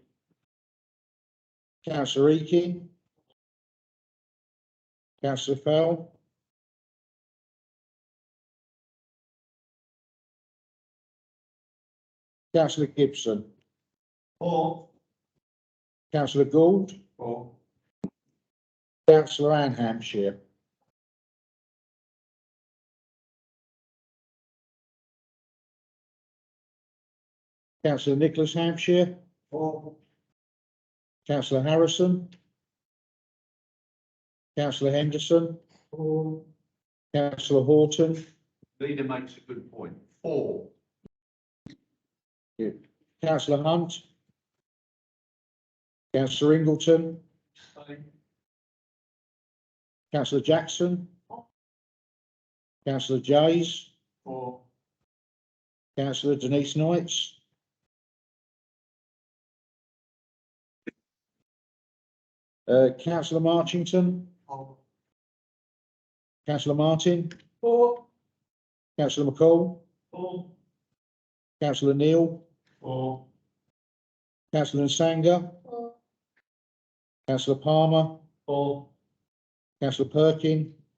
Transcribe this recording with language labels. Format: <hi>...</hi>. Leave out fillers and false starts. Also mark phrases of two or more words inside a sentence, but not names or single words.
<en>Councillor Eakin, Councillor Fell, Councillor Gibson, Councillor Gould, Councillor Anne Hampshire, Councillor Nicholas Hampshire, Councillor Harrison, Councillor Henderson, Councillor Horton, Leader makes a good point. 4. Councillor Hunt, Councillor Ingleton, Councillor Jackson, Councillor Jays, Councillor Denise Knights, Councillor Marchington, Councillor Martin, Councillor McCall, Councillor Neal, Councillor Nsanga, Councillor Palmer, Councillor Perkin,</en>